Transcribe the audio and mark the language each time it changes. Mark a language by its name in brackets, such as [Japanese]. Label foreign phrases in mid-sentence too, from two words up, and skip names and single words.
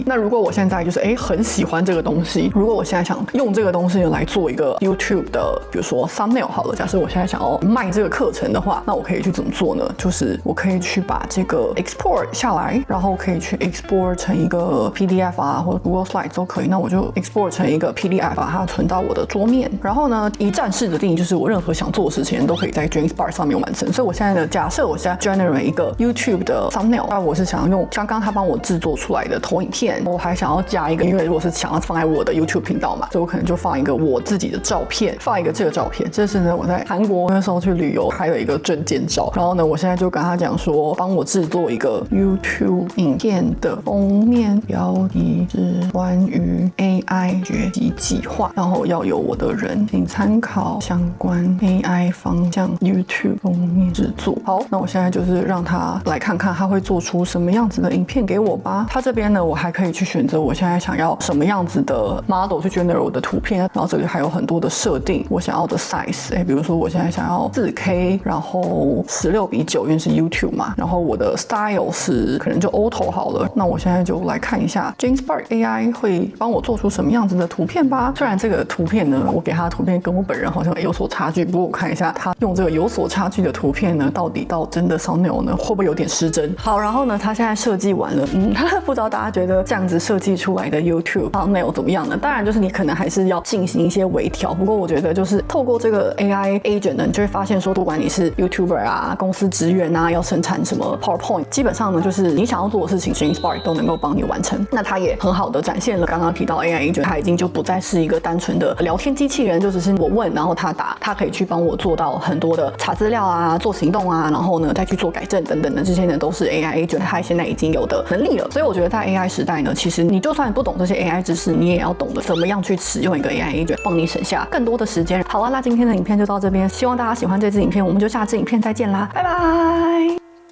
[Chinese] 那如果我現在就是很喜歡這個東西，如果我現在想用這個東西來做一個 YouTube 的，比如說 thumbnail 好了，假設我現在想要賣這個課程的話，那我可以去怎麼做呢？就是我可以去把這個 export 下來，然後可以去 export 成一個 PDF 啊，或者 Google Slides 都可以。那我就 export 成一個 PDF， 把它存到我的桌面。然後呢，一站式的定義就是我任何想做的事情都可以在 James Spark 上面完成。所以我現在的假設，我現在 generate 一個 YouTube 的 thumbnail， 那我是想要用剛剛他幫我制作出来的投影片，我還想要加一個，因為如果是想要放在我的 YouTube 頻道嘛，所以我可能就放一個我自己的照片，放一個這個照片。這是呢我在韓國那時候去旅遊，還有一個證件照。然後呢，我現在就跟他講說，幫我制作一個 YouTube 影片的封面，標題是關於 AI 學習計劃，然後要有我的人，請參考相關 AI 方向 YouTube 封面制作。好，那我現在就是讓他來看看他會做出什麼樣子的影片給我吧。他這邊呢，我還可以去選擇我現在想要什麼樣子的 model 去 generate 我的圖片，然後這裡還有很多的設定，我想要的 size， 比如說我現在想要 4K， 然後16:9，因為是 YouTube 嘛，然後我的 style 是可能就 auto 好了。那我現在就來看一下 James Spark AI 會幫我做出什麼樣子的圖片吧。雖然這個圖片呢，我給他的圖片跟我本人好像有所差距，不過我看一下他用這個有所差距的圖片呢，到底到真的 thumbnail 呢，會不會有點失真？好，然後呢，他現在設計完了，不知道大家覺得這樣子設計出來的 YouTube thumbnail 怎麼樣呢？當然，就是你可能還是要進行一些微調。不過我覺得就是透過這個 [English] AI agent [Chinese] 呢，你就會發現說，不管你是 YouTuber 啊、公司職員啊，要生產什麼 PowerPoint，基本上呢，就是你想要做的事情 ，James Spark 都能夠幫你完成。那它也很好的展現了剛剛提到 [English] AI agent， [Chinese] 它已經就不再是一個單純的聊天機器人，就只是我問，然後他答，它可以去幫我做到很多的查資料啊、做行動啊，然後呢再去做改正等等的，這些呢都是 [English] AI agent [Chinese] 它現在已經有的能力了。所以我覺得在 AI 時代呢，其實你就算不懂這些 AI 知識，你也要懂得怎麼樣去使用一個 [English] AI agent [Chinese] 幫你省下更多的時間。好了，那今天的影片就到這邊，希望大家喜歡這支影片，我們就下支影片再見啦，拜拜。